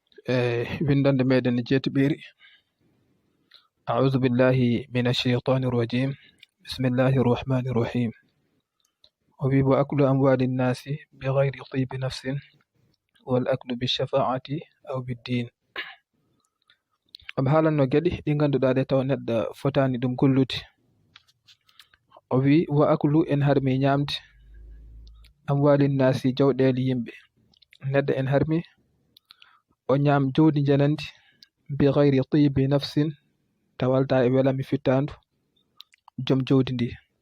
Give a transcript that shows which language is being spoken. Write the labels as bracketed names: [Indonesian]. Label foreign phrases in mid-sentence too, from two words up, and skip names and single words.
[Fula] windande meɗen jeetuɓiri. [Arabic] أعوذ بالله من الشيطان الرجيم بسم الله الرحمن الرحيم وأكل أموال الناس بغير طيب نفس والأكل بالشفاعة أو بالدين. [Fula] haalanno geɗe ɗi ngannduɗaa ɗe taw neɗɗo fotaani ɗum gollude. O wi wa aklu en harmi ñaamde [Arabic] أموال الناس [Fula] jawɗeele yimɓe. Neɗɗo en harmi o ñaam jawdi janandi [Arabic] بغير طيب نفس [Fula] tawalta e welami fittaandu jom jawdi ndi.